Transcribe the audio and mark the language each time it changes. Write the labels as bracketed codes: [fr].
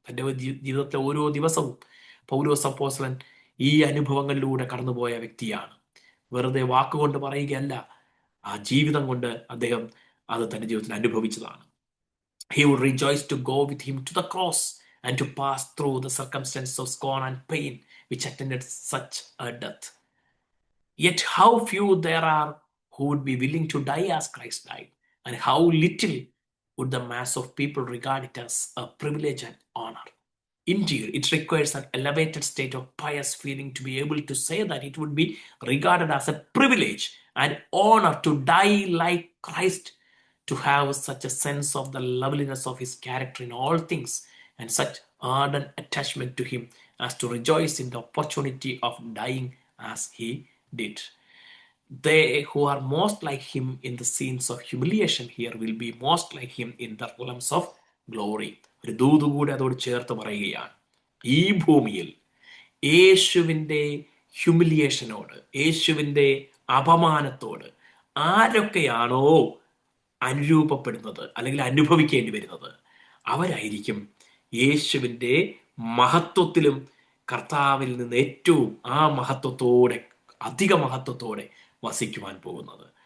[ml] തൻ്റെ ജീവിതത്തിലെ ഓരോ ദിവസവും പൗലോസ് അപ്പോസ്തലൻ ഈ അനുഭവങ്ങളിലൂടെ കടന്നുപോയ വ്യക്തിയാണ്. വെറുതെ വാക്കുകൊണ്ട് പറയുകയല്ല, ആ ജീവിതം കൊണ്ട് അദ്ദേഹം അത് തൻ്റെ ജീവിതത്തിൽ അനുഭവിച്ചതാണ്. [en] He would rejoice to go with him to the cross and to pass through the circumstances of scorn and pain which attended such a death. Yet how few there are who would be willing to die as Christ died, and how little would the mass of people regard it as a privilege and honor. Indeed, it requires an elevated state of pious feeling to be able to say that it would be regarded as a privilege and honor to die like Christ, to have such a sense of the loveliness of his character in all things, and such ardent attachment to him as to rejoice in the opportunity of dying as he did. They who are most like him in the scenes of humiliation here will be most like him in the realms of glory. [ml] ഒരു ദൂത് കൂടെ അതോട് ചേർത്ത് പറയുകയാണ്. ഈ ഭൂമിയിൽ യേശുവിൻ്റെ ഹ്യൂമിലിയേഷനോട്, യേശുവിൻ്റെ അപമാനത്തോട് ആരൊക്കെയാണോ അനുരൂപപ്പെടുന്നത് അല്ലെങ്കിൽ അനുഭവിക്കേണ്ടി വരുന്നത്, അവരായിരിക്കും യേശുവിൻ്റെ മഹത്വത്തിലും കർത്താവിൽ നിന്ന് ഏറ്റവും ആ മഹത്വത്തോടെ, അധിക മഹത്വത്തോടെ വസിക്കുവാൻ പോകുന്നത്.